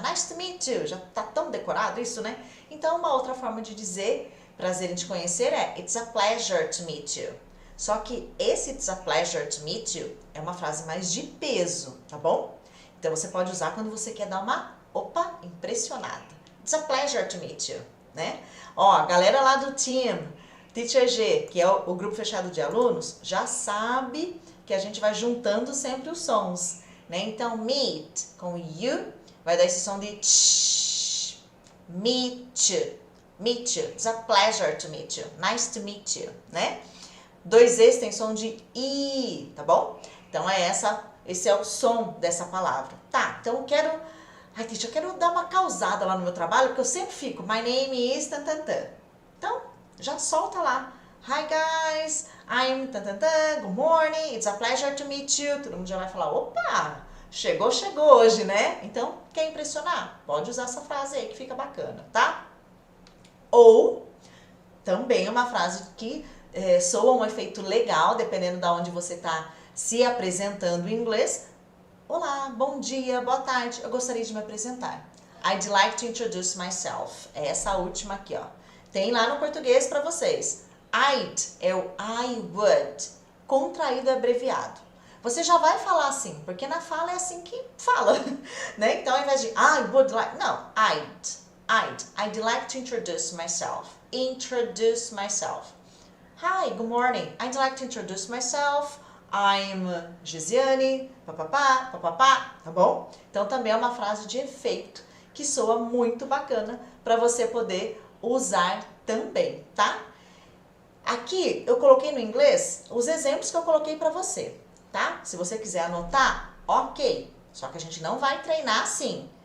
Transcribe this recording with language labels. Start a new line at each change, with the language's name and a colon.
English: Nice to meet you,
Portuguese: já tá tão decorado isso, né? Então, uma outra forma de dizer prazer em te conhecer é
English: It's a pleasure to meet you.
Portuguese: Só que esse
English: It's a pleasure to meet you
Portuguese: é uma frase mais de peso, tá bom? Então você pode usar quando você quer dar uma, impressionada.
English: It's a pleasure to meet you, né?
Portuguese: Ó, a galera lá do team, Teacher G, que é o grupo fechado de alunos, já sabe que a gente vai juntando sempre os sons, né? Então, meet com you vai dar esse som de tsh,
English: meet you, meet you. It's a pleasure to meet you, nice to meet you, né?
Portuguese: 2 E's tem som de I, tá bom? Então, esse é o som dessa palavra. Tá, então eu quero dar uma causada lá no meu trabalho, porque eu sempre fico,
English: my name is
Portuguese: tantantã. Então, já solta lá.
English: Hi guys, I'm tantantã, good morning, it's a pleasure to meet you.
Portuguese: Todo mundo já vai falar, opa, chegou hoje, né? Então, quer impressionar? Pode usar essa frase aí que fica bacana, tá? Ou, também uma frase que soa um efeito legal, dependendo de onde você está se apresentando em inglês. Olá, bom dia, boa tarde, eu gostaria de me apresentar.
English: I'd like to introduce myself.
Portuguese: É essa última aqui, ó. Tem lá no português para vocês. I'd é o I would, contraído e abreviado. Você já vai falar assim, porque na fala é assim que fala, né? Então, ao invés de
English: I would like,
Portuguese: não,
English: I'd like to introduce myself. Introduce myself. Hi, good morning. I'd like to introduce myself. I'm Gisiane, papapá,
Portuguese: tá bom? Então também é uma frase de efeito que soa muito bacana para você poder usar também, tá? Aqui eu coloquei no inglês os exemplos que eu coloquei para você, tá? Se você quiser anotar, ok. Só que a gente não vai treinar assim.